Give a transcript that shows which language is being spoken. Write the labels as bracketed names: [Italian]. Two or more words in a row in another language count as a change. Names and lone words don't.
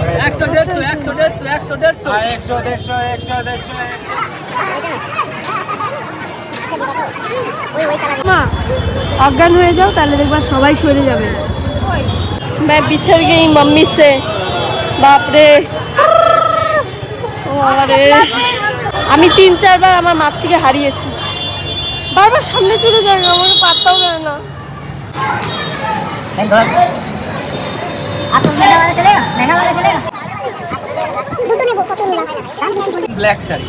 [Bangla] অজ্ঞান হয়ে যাও তাহলে দেখবা সবাই সরে যাবে। [Hindi] मैं बिछड़ गई मम्मी से, बाप रे। [Bangla] আমি 3-4 বার আমার মাঠ থেকে হারিয়েছি, বারবার সামনে চলে যায় না, আমাকে পাত্তাও দেয় না। ব্ল্যাক শাড়ি